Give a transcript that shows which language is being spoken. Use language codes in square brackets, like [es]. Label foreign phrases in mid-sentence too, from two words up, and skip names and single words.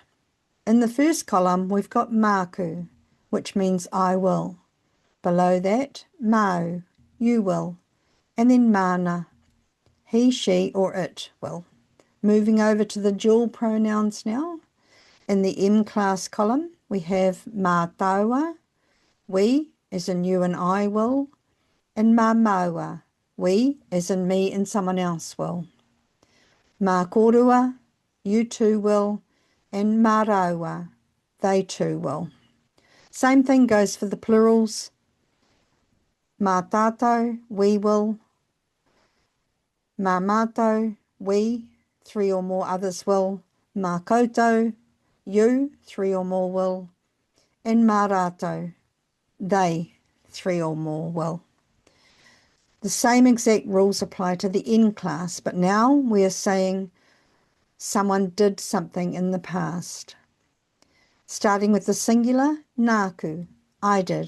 [en] In the first column we've got māku, which means I will. Below that, māu, you will. And then mana, he, she, or it will. Moving over to the dual pronouns now. In the M class column, we have [mi] mā tāua, [en] we, as in you and I will, and [mi] mā māua, [en] we, as in me and someone else will. [mi] Mā kōrero, [en] you too will, and [mi] mā rāua, [en] they too will. Same thing goes for the plurals. [mi] Mā tātou, [en] we will. [mi] Mā mātou, [en] we, three or more others will. [mi] Mā koutou, [en] you, three or more will. [mi] And mā rātou, [en] they, three or more will. The same exact rules apply to the N class, but now we are saying someone did something in the past. Starting with the singular, Nāku, I did.